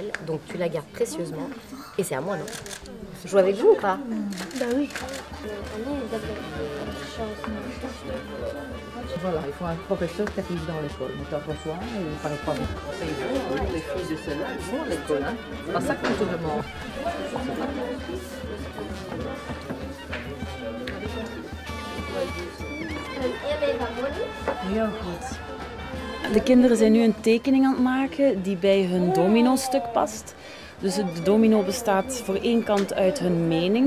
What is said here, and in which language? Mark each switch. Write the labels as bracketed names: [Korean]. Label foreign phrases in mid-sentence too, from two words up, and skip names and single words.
[French] Donc tu la gardes précieusement et c'est à moi, non? Je joue avec vous ou pas? Ben oui. Voilà, il faut un professeur qui arrive dans l'école. On t'en reçoit et on ne parle pas. Les filles de celle-là, elles vont à l'école. C'est pas ça qu'on te demande. [Dutch] Heel goed. De kinderen zijn nu een tekening aan het maken die bij hun domino-stuk past. Dus de domino bestaat voor één kant uit hun mening.